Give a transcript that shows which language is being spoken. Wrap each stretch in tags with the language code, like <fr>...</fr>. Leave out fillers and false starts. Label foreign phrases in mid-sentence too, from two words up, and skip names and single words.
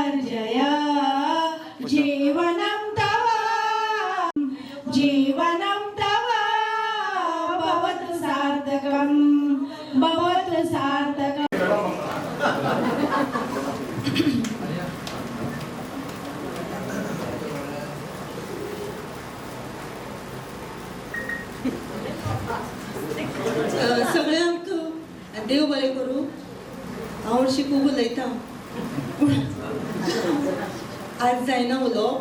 <sa>जया जीवनं तव जीवनं तव भवतु सार्थकं भवतु सार्थकम्.</sa> <kok>सगळ्यांक देव बरें करूं. हांव हरशीं खूब उलयतां पूण आज जायना उलोवप.</kok>